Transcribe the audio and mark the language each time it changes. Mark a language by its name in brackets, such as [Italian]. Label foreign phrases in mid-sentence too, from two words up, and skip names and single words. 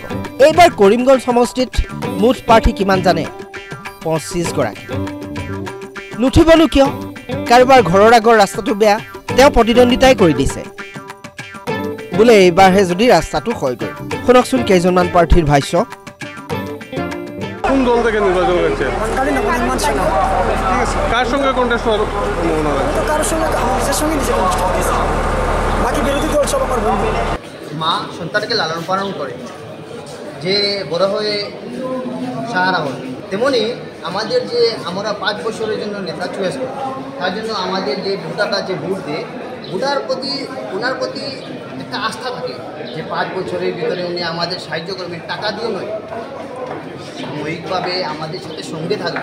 [Assamese] এইবাৰ কৰিমগঞ্জ সমষ্টিত মুঠ প্ৰাৰ্থী কিমান জানে? 25 গৰাকী। নুঠিবনো কিয়? কাৰোবাৰ ঘৰৰ আগৰ ৰাস্তাটো বেয়া, তেওঁ প্ৰতিদ্বন্দ্বিতাই কৰি দিছে। বোলে এইবাৰহে যদি ৰাস্তাটো হয়গৈ। শুনকচোন কেইজনমান প্ৰাৰ্থীৰ ভাষ্য। [Bangla] কোন দল থেকে নির্বাচন করছে? কার সঙ্গে কন্টেস্ট হওয়ার সম্ভাবনা রয়েছে? কারোর সঙ্গে নিজের সঙ্গে নিজে কন্টেস্ট করতেছে। বাকি বিরোধী দল সব আমার বন্ধু। মা সন্তানকে লালন পালন করে যে বড় হয়ে সাহারা হয়, তেমনি আমাদের যে আমরা 5 বছরের জন্য নেতা চয়েস করি, তার জন্য আমাদের যে ভোটাররা যে ভোট দেয়, ওনার প্রতি একটা আস্থা থাকে যে 5 বছরের ভিতরে উনি আমাদের সাহায্য করবেন, টাকা দিয়ে নয়, সাময়িকভাবে আমাদের সাথে সঙ্গে থাকবে।